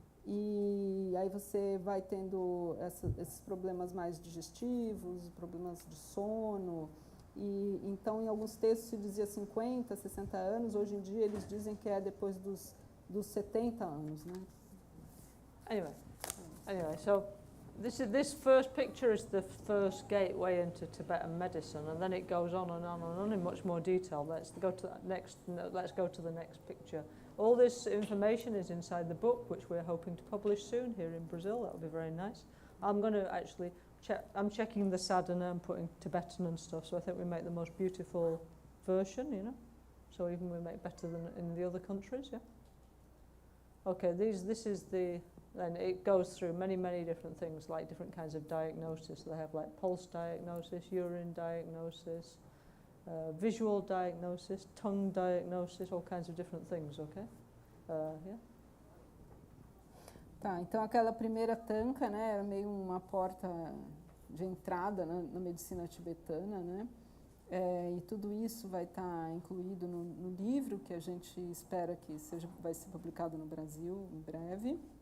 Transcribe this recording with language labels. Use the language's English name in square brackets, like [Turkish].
[Portuguese] E aí você vai tendo esses problemas mais digestivos, problemas de sono. E então, em alguns textos se dizia 50, 60 anos, hoje em dia eles dizem que é depois dos 70 anos, né? [English] Anyway, so this first picture is the first gateway into Tibetan medicine, and then it goes on and on and on in much more detail. Let's go to the next picture. All this information is inside the book, which we're hoping to publish soon here in Brazil. That would be very nice. I'm going to actually I'm checking the sadhana and putting Tibetan and stuff, so I think we make the most beautiful version, you know. So even we make better than in the other countries, yeah. Okay, this is then it goes through many different things, like different kinds of diagnosis. They have like pulse diagnosis, urine diagnosis, visual diagnosis, tongue diagnosis, all kinds of different things, okay? Yeah. [Portuguese] Tá, então aquela primeira tanka, né, era meio uma porta de entrada na medicina tibetana, né? E tudo isso vai estar incluído no livro que a gente espera que vai ser publicado no Brasil em breve.